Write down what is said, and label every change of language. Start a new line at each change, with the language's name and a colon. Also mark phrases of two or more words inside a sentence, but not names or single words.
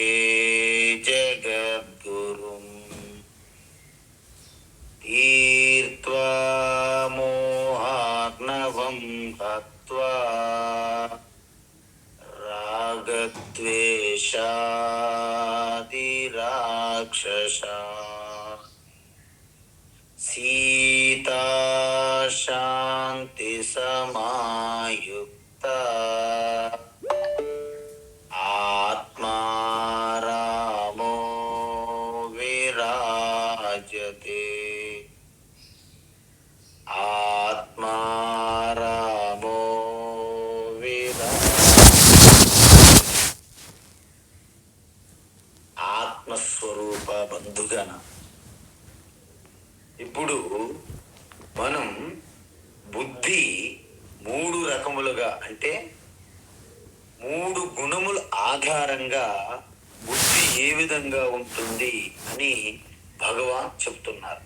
Sanskrit: जगद्गुरुम् तीर्त्वा मोहार्णवं हत्वा रागद्वेषादिराक्षसा सीता शान्ति समायुक्ता आत्मा रामो विराजते आत्मा रामो
Telugu: ఆత్మస్వరూప బంధుగణ. ఇప్పుడు మనం బుద్ధి మూడు రకములుగా అంటే మూడు గుణముల ఆధారంగా బుద్ధి ఏ విధంగా ఉంటుంది అని భగవాన్ చెప్తున్నారు.